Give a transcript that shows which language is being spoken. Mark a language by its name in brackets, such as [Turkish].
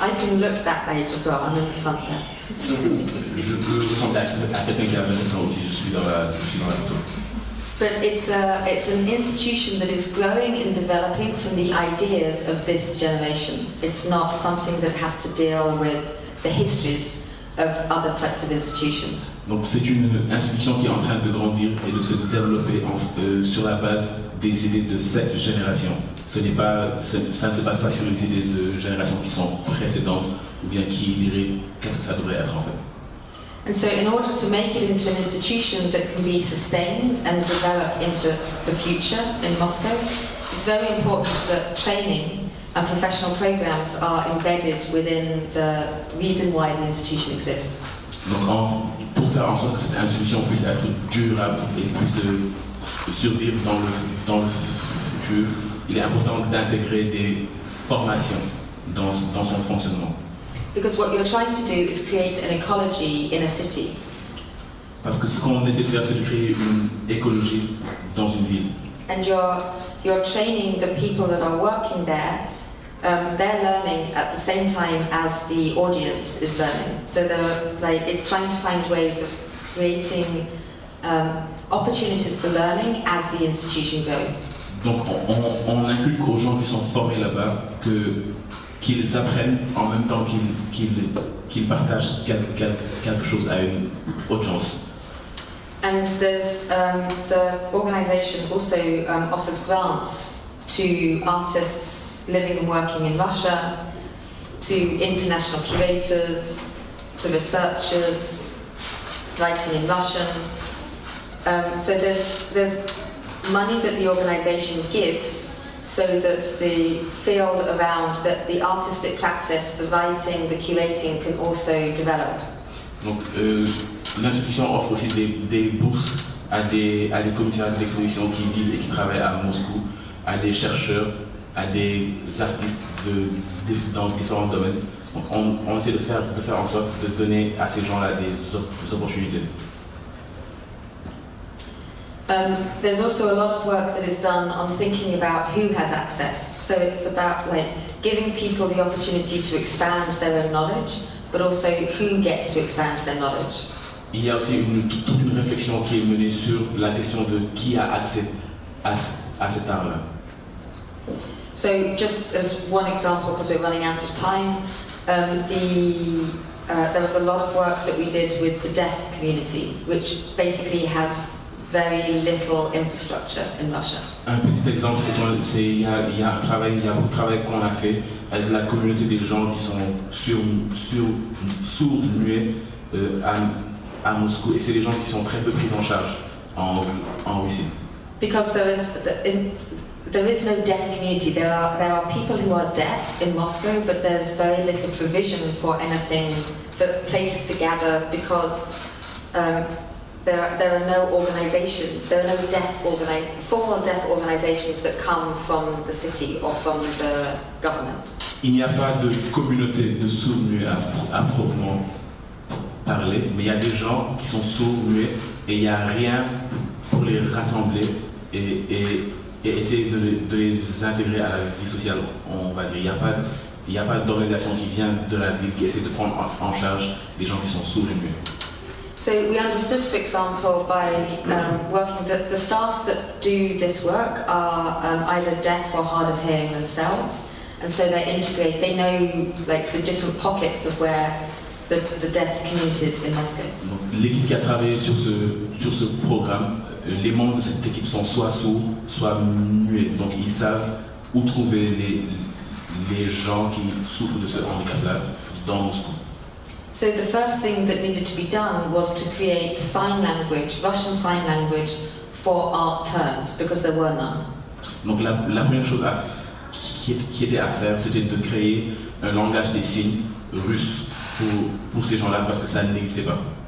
[English] I can look that age as well, I'm in the front there. [French] Je peux ressembler à quelqu'un qui a 20 ans aussi, je suis dans la photo. [English] But it's an institution that is growing and developing from the ideas of this generation. It's not something that has to deal with the histories of other types of institutions. [French] Donc c'est une institution qui est en train de grandir et de se développer sur la base des idées de cette génération. Ça ne se passe pas sur les idées de générations qui sont précédentes ou bien qui diraient qu'est-ce que ça devrait être en fait. [English] And so in order to make it into an institution that can be sustained and develop into the future in Moscow, it's very important that training and professional programs are embedded within the reason why the institution exists. [French] Donc pour faire en sorte que cette institution puisse être durable et puisse survivre dans le futur, il est important d'intégrer des formations dans son fonctionnement. [English] Because what you're trying to do is create an ecology in a city. [French] Parce que ce qu'on essaie de faire, c'est de créer une écologie dans une ville. [English] And you're training the people that are working there. They're learning at the same time as the audience is learning. So it's trying to find ways of creating opportunities for learning as the institution grows. [French] Donc on inculque aux gens qui sont formés là-bas qu'ils apprennent en même temps qu'ils partagent quelque chose à une autre chance. [English] And there's the organisation also offers grants to artists living and working in Russia, to international curators, to researchers writing in Russian. So there's money that the organisation gives so that the field around the artistic practice, the writing, the curating can also develop. [French] Donc l'institution offre aussi des bourses à des commissaires d'exposition qui vivent et qui travaillent à Moscou, à des chercheurs, à des artistes dans différents domaines. Donc on essaie de faire en sorte de donner à ces gens-là des opportunités. [English] There's also a lot of work that is done on thinking about who has access. So it's about giving people the opportunity to expand their own knowledge, but also who gets to expand their knowledge. [French] Il y a aussi toute une réflexion qui est menée sur la question de qui a accès à cet art-là. [English] So just as one example, because we're running out of time, there was a lot of work that we did with the deaf community, which basically has very little infrastructure in Russia. [French] Un petit exemple, c'est il y a beaucoup de travail qu'on a fait avec la communauté des gens qui sont sourds, muets à Moscou, et c'est des gens qui sont très peu pris en charge en Russie. [English] Because there is no deaf community. There are people who are deaf in Moscow, but there's very little provision for anything, for places to gather, because there are no organisations, there are no formal deaf organisations that come from the city or from the government. [French] Il n'y a pas de communauté de sourds-muets à proprement parler, mais il y a des gens qui sont sourds-muets et il n'y a rien pour les rassembler et essayer de les intégrer à la vie sociale, on va dire. Il n'y a pas d'organisation qui vient de la ville qui essaie de prendre en charge les gens qui sont sourds et muets. [English] So we understood, for example, by working that the staff that do this work are either deaf or hard of hearing themselves, and so they integrate. They know the different pockets of where the deaf communities in Moscow. [French] Donc, l'équipe qui a travaillé sur ce programme, les membres de cette équipe sont soit sourds, soit muets. Donc ils savent où trouver les gens qui souffrent de ce handicap-là dans Moscou. [English] So the first thing that needed to be done was to create sign language, Russian sign language, for art terms, because there were none. [French] Donc la première chose qui était à faire, c'était de créer un langage des signes russe pour ces gens-là, parce que ça n'existait pas.